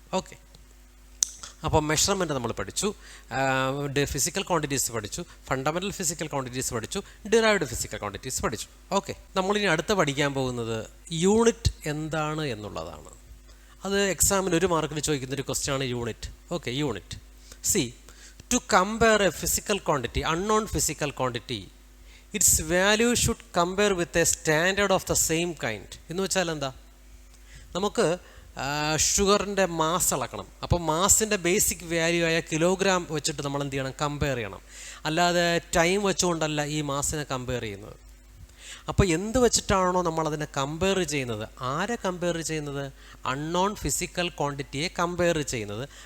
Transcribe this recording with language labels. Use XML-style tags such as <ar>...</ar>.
<ml>Okay, അപ്പോൾ measurement നമ്മൾ പഠിച്ചു, ഫിസിക്കൽ ക്വാണ്ടിറ്റീസ് പഠിച്ചു, ഫണ്ടമെൻ്റൽ ഫിസിക്കൽ ക്വാണ്ടിറ്റീസ് പഠിച്ചു, ഡിറൈവ്ഡ് ഫിസിക്കൽ ക്വാണ്ടിറ്റീസ് പഠിച്ചു. ഓക്കെ, നമ്മളിനി അടുത്ത് പഠിക്കാൻ പോകുന്നത് യൂണിറ്റ് എന്താണ് എന്നുള്ളതാണ്. അത് എക്സാമിന് 1 മാർക്കിന് ചോദിക്കുന്നൊരു ക്വസ്റ്റ്യനാണ് unit. Okay, unit.</ml> <en>C, to compare a physical quantity, unknown physical quantity, its value should compare with a standard of the same kind.</en> <ml>എന്ന് വെച്ചാൽ എന്താ? നമുക്ക് ഷുഗറിൻ്റെ മാസ് അളക്കണം. അപ്പോൾ മാസിൻ്റെ ബേസിക് വാല്യൂ ആയ കിലോഗ്രാം വെച്ചിട്ട് നമ്മൾ എന്ത് ചെയ്യണം? കമ്പയർ ചെയ്യണം. അല്ലാതെ ടൈം വെച്ചുകൊണ്ടല്ല ഈ മാസിനെ കമ്പയർ ചെയ്യുന്നത്. അപ്പോൾ എന്ത് വെച്ചിട്ടാണോ നമ്മളതിനെ കമ്പയർ ചെയ്യുന്നത്? ആരെ കമ്പയർ ചെയ്യുന്നത്? അൺനോൺ ഫിസിക്കൽ ക്വാണ്ടിറ്റിയെ കമ്പയർ ചെയ്യുന്നത്.</ml>